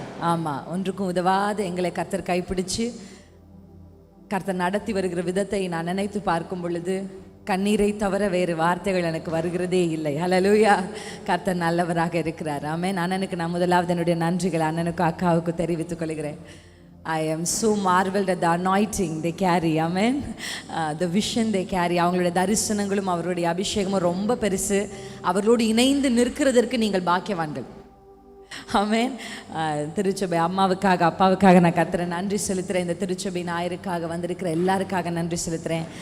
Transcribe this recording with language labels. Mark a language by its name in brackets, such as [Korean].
[Tamil] ஆமாம், ஒன்றுக்கும் உதவாத எங்களை கர்த்தர் கைப்பிடிச்சு கர்த்தர் நடத்தி வருகிற விதத்தை நான் நினைத்து பார்க்கும் பொழுது கண்ணீரை தவிர வேறு வார்த்தைகள் எனக்கு வருகிறதே இல்லை. ஹல்லேலூயா. கர்த்தர் நல்லவராக இருக்கிறார். ஆமென். அண்ணனுக்கு நான் முதலாவது என்னுடைய நன்றிகள் அண்ணனுக்கும் அக்காவுக்கும் தெரிவித்துக் கொள்கிறேன். [English] I am so marveled at the anointing they carry. Amen. The vision they carry. [Tamil] அவங்களுடைய தரிசனங்களும் அவருடைய அபிஷேகமும் ரொம்ப பெருசு. அவர்களோடு இணைந்து நிற்கிறதற்கு நீங்கள் பாக்கியவான்கள். ஆமென். திருச்சபை அம்மாவுக்காக அப்பாவுக்காக நான் கர்த்தரை நன்றி செலுத்துகிறேன். இந்த திருச்சபை ஞாயிறுக்காக வந்திருக்கிற எல்லாருக்காக நன்றி செலுத்துகிறேன்.